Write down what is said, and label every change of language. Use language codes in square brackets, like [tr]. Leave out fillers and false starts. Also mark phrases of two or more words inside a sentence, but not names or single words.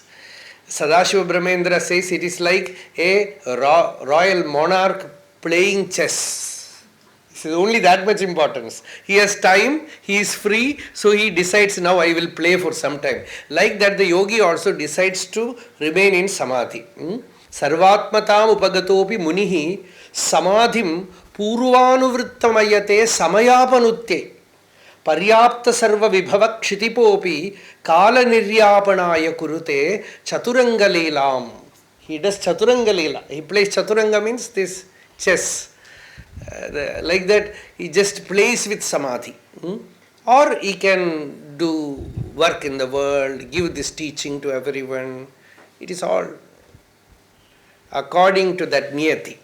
[en] Sadashiva Brahmendra says it is like a royal monarch playing chess. It's only that much importance. He has time, he is free, so he decides now I will play for some time. Like that the yogi also decides to remain in samadhi. [sa] Sarvatmatam upagatopi munihi samadhim purvanuvrittamayate samayapanutye. Paryapta sarva vibhava kshitipopi kala niryapanaya kurute chaturanga leelam. [en] He does [sa] chaturanga leela. [en] He plays chaturanga means this chess. Like that he just plays with samadhi. Or he can do work in the world, give this teaching to everyone. It is all according to that niyati.